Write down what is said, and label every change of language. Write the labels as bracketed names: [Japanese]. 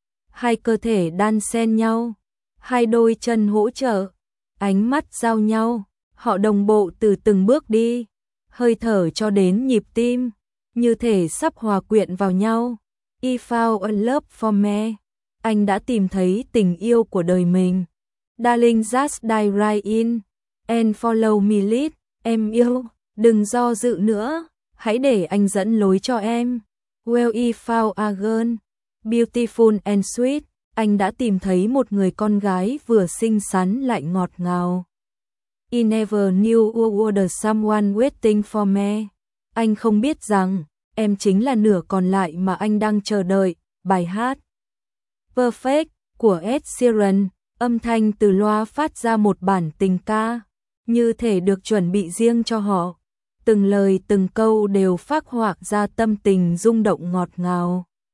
[Vietnamese] Hai cơ thể đan xen nhau, hai đôi chân hỗ trợ, ánh mắt giao nhau, họ đồng bộ từ từng bước đi, hơi thở cho đến nhịp tim, như thể sắp hòa quyện vào nhau. [English] I found a love for me, [Vietnamese] anh đã tìm thấy tình yêu của đời mình. [English] Darling, just dive right in and follow me lead. [Vietnamese] Em yêu, đừng do dự nữa, hãy để anh dẫn lối cho em. [English] Well, I found a girl, beautiful and sweet. [Vietnamese] Anh đã tìm thấy một người con gái vừa xinh xắn lại ngọt ngào. [English] I never knew a world of someone waiting for me. [Vietnamese] Anh không biết rằng em chính là nửa còn lại mà anh đang chờ đợi. Bài hát Perfect của Ed Sheeran. Âm thanh từ loa phát ra một bản tình ca, như thể được chuẩn bị riêng cho họ. Từng lời từng câu đều phác họa ra tâm tình rung động ngọt ngào.